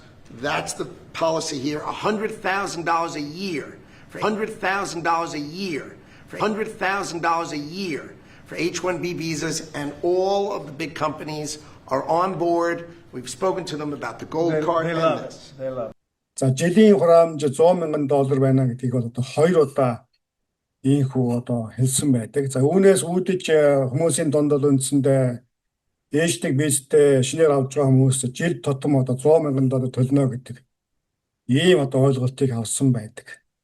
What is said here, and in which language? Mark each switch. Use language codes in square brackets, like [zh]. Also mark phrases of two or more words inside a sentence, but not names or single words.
[en] That's the policy here. $100,000 a year, $100,000 a year, $100,000 a year for H-1B visas, and all of the big companies are on board. We've spoken to them about the gold card. They love it. They love it. [mn] За жилийн хураамж $100,000 байна гэдгийг бол хоёр удаа ийхүү хэлсэн байдаг. За үүнээс үүдэж хүмүүсийн донд бол үндсэндээ ээждэг визтэй шинээр авч байгаа хүмүүс жилд тутам $100,000 төлнө гэдэг ийм ойлголтыг авсан байдаг.